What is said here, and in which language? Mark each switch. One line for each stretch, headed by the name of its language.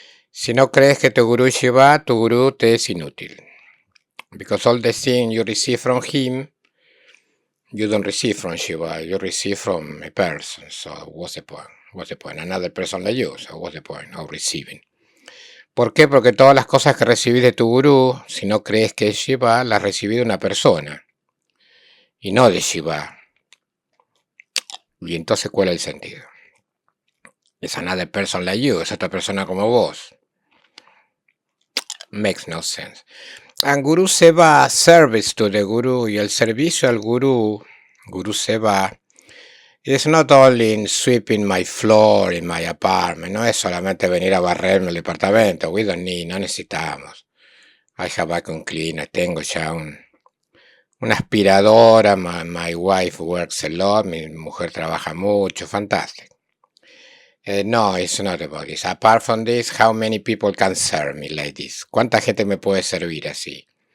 Spanish: Si no crees que tu guru es Shiva, tu guru te es inútil.
English: Because all the things you receive from him, you don't receive from Shiva, you receive from a person. So what's the point? What's the point? Another person like you, so what's the point of receiving?
Spanish: ¿Por qué? Porque todas las cosas que recibís de tu gurú, si no crees que es Shiva, las recibí de una persona. Y no de Shiva. Y entonces, ¿cuál es el sentido? Es
English: another person like you,
Spanish: es otra persona como vos.
English: Makes no sense. And Guru Seva, service to the Guru,
Spanish: y el servicio al Guru Seva,
English: is not only in sweeping my floor in my apartment,
Spanish: no es solamente venir a barrerme el departamento,
English: we don't need,
Spanish: no necesitamos.
English: I have vacuum cleaner,
Spanish: tengo ya una aspiradora,
English: my wife works a lot,
Spanish: mi mujer trabaja mucho,
English: fantastic. No, it's not about this. Apart from this, how many people can serve me like this?
Spanish: ¿Cuánta gente me puede servir así?